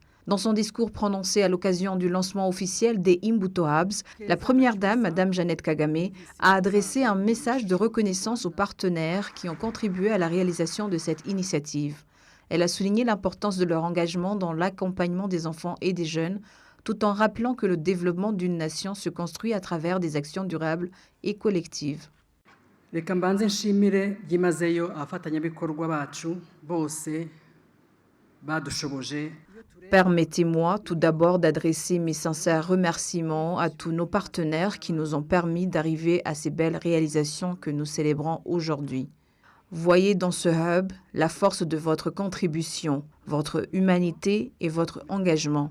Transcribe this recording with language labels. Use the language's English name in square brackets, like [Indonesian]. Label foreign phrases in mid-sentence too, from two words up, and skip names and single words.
[French] Dans son discours prononcé à l'occasion du lancement officiel des Imbuto Hubs, la première dame, Madame Jeannette Kagame, a adressé un message de reconnaissance aux partenaires qui ont contribué à la réalisation de cette initiative. Elle a souligné l'importance de leur engagement dans l'accompagnement des enfants et des jeunes, tout en rappelant que le développement d'une nation se construit à travers des actions durables et collectives. [Kinyarwanda] Reka mbanze nshimire byimazeyo abafatanyabikorwa bacu bose badushoboje. [French] Permettez-moi tout d'abord d'adresser mes sincères remerciements à tous nos partenaires qui nous ont permis d'arriver à ces belles réalisations que nous célébrons aujourd'hui. Voyez dans ce hub la force de votre contribution, votre humanité et votre engagement.